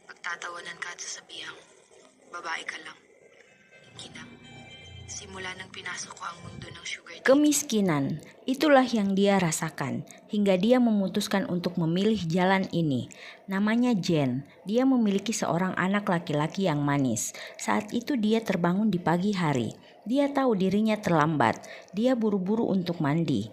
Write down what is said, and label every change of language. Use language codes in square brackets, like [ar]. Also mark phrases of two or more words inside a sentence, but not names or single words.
[tl] Nagtatawanan ka sa sabihang, babae ka lang. Kinang, simula nang pinasok ko ang mundo ng [en] sugar daddy. [id] Kemiskinan, itulah yang dia rasakan hingga dia memutuskan untuk memilih jalan ini. Namanya Jen. Dia memiliki seorang anak laki-laki yang manis. Saat itu dia terbangun di pagi hari. Dia tahu dirinya terlambat. Dia buru-buru untuk mandi.